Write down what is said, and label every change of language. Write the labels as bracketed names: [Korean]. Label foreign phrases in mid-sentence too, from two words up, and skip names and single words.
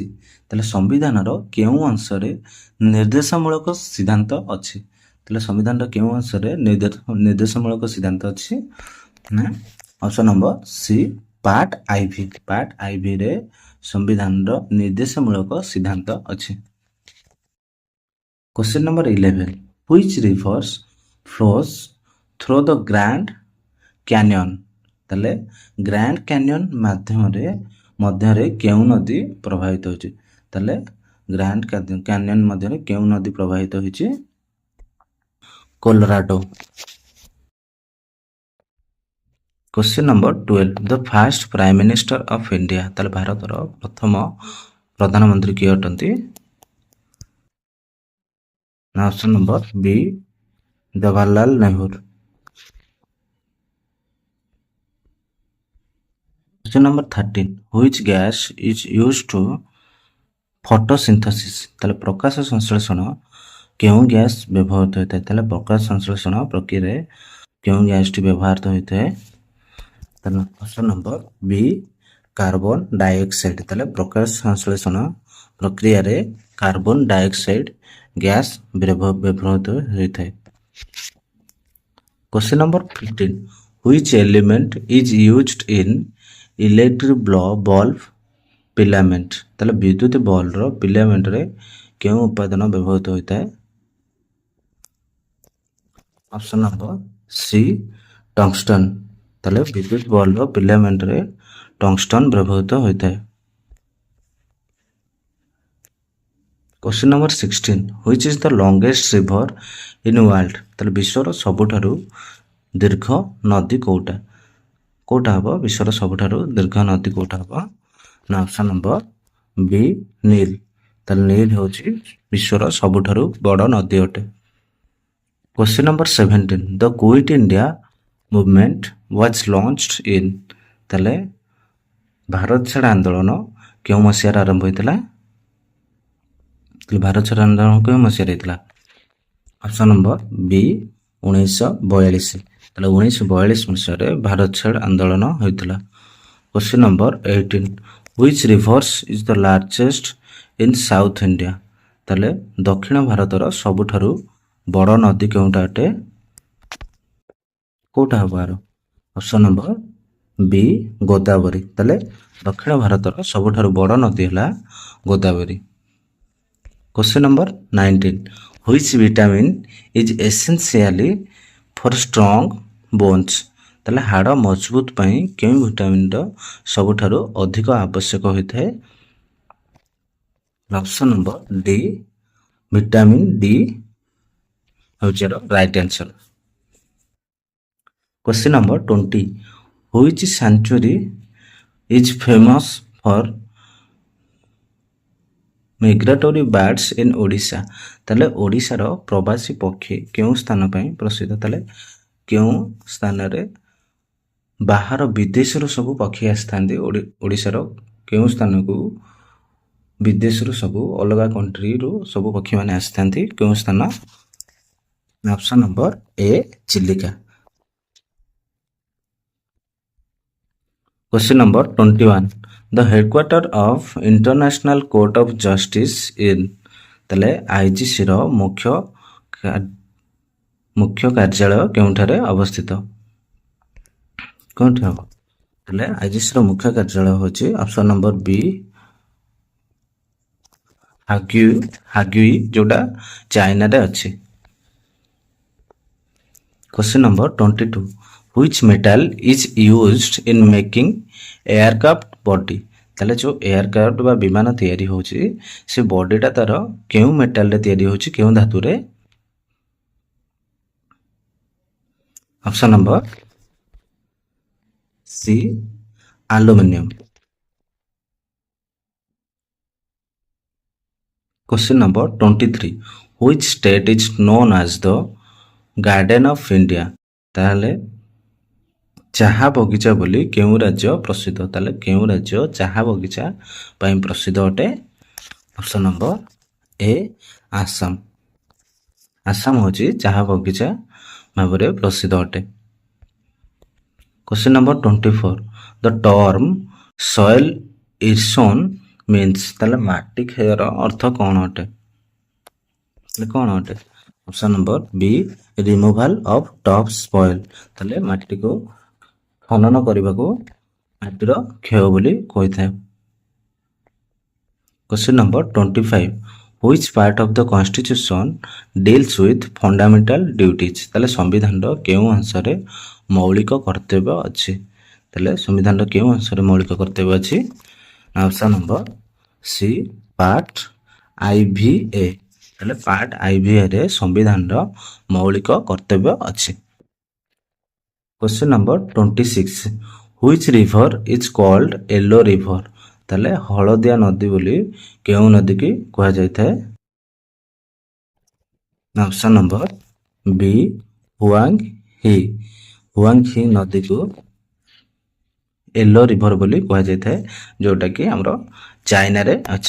[Odia] ତାହେଲେ ସମ୍ବିଧାନର କେଉଁ ଅଂଶରେ ନିର୍ଦ୍ଦେଶମୂଳକ ସିଦ୍ଧାନ୍ତ ଅଛି। ତାହେଲେ ସମ୍ବିଧାନର କେଉଁ ଅଂଶରେ ନିର୍ଦ୍ଦେଶମୂଳକ ସିଦ୍ଧାନ୍ତ ଅଛି ନା [English] option number C part IV. part IV [Odia] ରେ ସମ୍ବିଧାନର ନିର୍ଦ୍ଦେଶମୂଳକ ସିଦ୍ଧାନ୍ତ ଅଛି। [English] Question number 11. Which rivers flows through the Grand Canyon? [Odia] ତାହେଲେ ଗ୍ରାଣ୍ଡ କ୍ୟାନିୟନ ମଧ୍ୟରେ କେଉଁ ନଦୀ ପ୍ରବାହିତ ହେଉଛି? ତାହେଲେ ଗ୍ରାଣ୍ଡ କ୍ୟାନିୟନ ମଧ୍ୟରେ କେଉଁ ନଦୀ ପ୍ରବାହିତ ହେଉଛି? [English] କୋଲୋରାଡୋ। Question number 12. The first Prime Minister of India. [Odia] ତାହେଲେ ଭାରତର ପ୍ରଥମ ପ୍ରଧାନମନ୍ତ୍ରୀ କିଏ ଅଟନ୍ତି? [English] option number B ଜବାହରଲାଲ ନେହେରୁ। Question number 13. Which gas is used to photosynthesis? [Odia] ତାହେଲେ ପ୍ରକାଶ ସଂଶ୍ଳେଷଣ କେଉଁ ଗ୍ୟାସ୍ ବ୍ୟବହୃତ ହୋଇଥାଏ? ତାହେଲେ ପ୍ରକାଶ ସଂଶ୍ଳେଷଣ ପ୍ରକ୍ରିୟାରେ କେଉଁ ଗ୍ୟାସ୍ଟି ବ୍ୟବହୃତ ହୋଇଥାଏ? [English] ତାହେଲେ option number B carbon dioxide. [Odia] ତାହେଲେ ପ୍ରକାଶ ସଂଶ୍ଳେଷଣ ପ୍ରକ୍ରିୟାରେ [English] carbon dioxide [Odia] ଗ୍ୟାସ୍ ବ୍ୟବହୃତ ହୋଇଥାଏ। [English] Question number 15. Which element is used in electric bulb filament? [Odia] ତାହେଲେ ବିଦ୍ୟୁତ ବଲ୍ବର ଫିଲାମେଣ୍ଟରେ କେଉଁ ଉପାଦାନ ବ୍ୟବହୃତ ହୋଇଥାଏ? [English] option number C tungsten. [Odia] ତାହେଲେ ବିଦ୍ୟୁତ ବଲ୍ବର ଫିଲାମେଣ୍ଟରେ ଟଙ୍ଗଷ୍ଟନ୍ ବ୍ୟବହୃତ ହୋଇଥାଏ। [English] Question number 16. Which is the longest river in world? [Odia] ତାହେଲେ ବିଶ୍ୱର ସବୁଠାରୁ ଦୀର୍ଘ ନଦୀ କୋଉଟା? କୋଉଟା ହେବ ବିଶ୍ୱର ସବୁଠାରୁ ଦୀର୍ଘ ନଦୀ କୋଉଟା ହେବ? [English] ନା option number B ନୀଲ। [Odia] ତାହେଲେ ନୀଲ ହେଉଛି ବିଶ୍ୱର ସବୁଠାରୁ ବଡ଼ ନଦୀ ଅଟେ। [English] Question number 17. The Quit India movement was launched in? [Odia] ତାହେଲେ ଭାରତ ଛାଡ଼ ଆନ୍ଦୋଳନ କେଉଁ ମସିହାରେ ଆରମ୍ଭ ହୋଇଥିଲା? ଭାରତ ଛାଡ଼ ଆନ୍ଦୋଳନ କେଉଁ ମସିହାରେ ହେଇଥିଲା? [English] option number B 1942। [Odia] ତାହେଲେ 1942 ମସିହାରେ ଭାରତ ଛାଡ଼ ଆନ୍ଦୋଳନ ହୋଇଥିଲା। [English] Question number 18. Which rivers is the largest in South India? [Odia] ତାହେଲେ ଦକ୍ଷିଣ ଭାରତର ସବୁଠାରୁ ବଡ଼ ନଦୀ କେଉଁଟା ଅଟେ? କୋଉଟା ହେବ ଆର? [English] option number B [Odia] ଗୋଦାବରୀ। ତାହେଲେ ଦକ୍ଷିଣ ଭାରତର ସବୁଠାରୁ ବଡ଼ ନଦୀ ହେଲା ଗୋଦାବରୀ। [English] Question number 19. Which vitamin is essentially for strong bones? [Odia] ତାହେଲେ ହାଡ଼ ମଜବୁତ ପାଇଁ କେଉଁ ଭିଟାମିନ୍ର ସବୁଠାରୁ ଅଧିକ ଆବଶ୍ୟକ ହୋଇଥାଏ? [English] option number D vitamin D ହେଉଛି right answer. Question number 20. Which sanctuary is famous for migratory birds in ଓଡ଼ିଶା? [Odia] ତାହେଲେ ଓଡ଼ିଶାର ପ୍ରବାସୀ ପକ୍ଷୀ କେଉଁ ସ୍ଥାନ ପାଇଁ ପ୍ରସିଦ୍ଧ? ତାହେଲେ କେଉଁ ସ୍ଥାନରେ ବାହାର ବିଦେଶରୁ ସବୁ ପକ୍ଷୀ ଆସିଥାନ୍ତି? ଓଡ଼ିଶାର କେଉଁ ସ୍ଥାନକୁ ବିଦେଶରୁ ସବୁ ଅଲଗା କଣ୍ଟ୍ରିରୁ ସବୁ ପକ୍ଷୀମାନେ ଆସିଥାନ୍ତି? କେଉଁ ସ୍ଥାନ? [English] option number A ଚିଲିକା। Question number 21. The headquarter of International Court of Justice in? [Odia] ତାହେଲେ ଆଇଜିସିର ମୁଖ୍ୟ କାର୍ଯ୍ୟାଳୟ କେଉଁଠାରେ ଅବସ୍ଥିତ? କେଉଁଠି ହେବ? ତାହେଲେ ଆଇଜିସିର ମୁଖ୍ୟ କାର୍ଯ୍ୟାଳୟ ହେଉଛି [English] option number B [Odia] ହାଗୁଇ ଯୋଉଟା ଚାଇନାରେ ଅଛି। [English] Question number 22. Which metal is used in making aircraft body? [Odia] ତାହେଲେ ଯୋଉ ଏୟାରକ୍ରାଫ୍ଟ ବା ବିମାନ ତିଆରି ହେଉଛି ସେ ବଡିଟା ତାର କେଉଁ ମେଟାଲରେ ତିଆରି ହେଉଛି? କେଉଁ ଧାତୁରେ? [English] option number C aluminium. Question number 23. Which state is known as the Garden of India? [Odia] ତାହେଲେ ଚାହା ବଗିଚା ବୋଲି କେଉଁ ରାଜ୍ୟ ପ୍ରସିଦ୍ଧ? ତାହେଲେ କେଉଁ ରାଜ୍ୟ ଚାହା ବଗିଚା ପାଇଁ ପ୍ରସିଦ୍ଧ ଅଟେ? [English] option number A ଆସାମ। [Odia] ଆସାମ ହେଉଛି ଚାହା ବଗିଚା ଭାବରେ ପ୍ରସିଦ୍ଧ ଅଟେ। [English] Question number 24. The term soil erosion means? [Odia] ତାହେଲେ ମାଟି କ୍ଷୟର ଅର୍ଥ କ'ଣ ଅଟେ? କ'ଣ ଅଟେ? [English] option number B removal of top soil. [Odia] ତାହେଲେ ମାଟିକୁ ଖନନ କରିବାକୁ ମାଟିର କ୍ଷୟ ବୋଲି କହିଥାଏ। [English] Question number 25. Which part of the constitution deals with fundamental duties? [Odia] ତାହେଲେ ସମ୍ବିଧାନର କେଉଁ ଅଂଶରେ ମୌଳିକ କର୍ତ୍ତବ୍ୟ ଅଛି? ତାହେଲେ ସମ୍ବିଧାନର କେଉଁ ଅଂଶରେ ମୌଳିକ କର୍ତ୍ତବ୍ୟ ଅଛି? [English] option number C part IVA। [Odia] ତାହେଲେ [English] part IVA [Odia] ରେ ସମ୍ବିଧାନର ମୌଳିକ କର୍ତ୍ତବ୍ୟ ଅଛି। [English] question number 26 Which river is called yellow river? [Odia] ତାହେଲେ ହଳଦିଆ ନଦୀ ବୋଲି କେଉଁ ନଦୀକି କୁହାଯାଇଥାଏ? [English] option number B ହୁଆଙ୍ଗ ହି। [Odia] ହୁଆଙ୍ଗ ହି ନଦୀକୁ [English] yellow river [Odia] ବୋଲି କୁହାଯାଇଥାଏ, ଯୋଉଟାକି ଆମର ଚାଇନାରେ ଅଛି।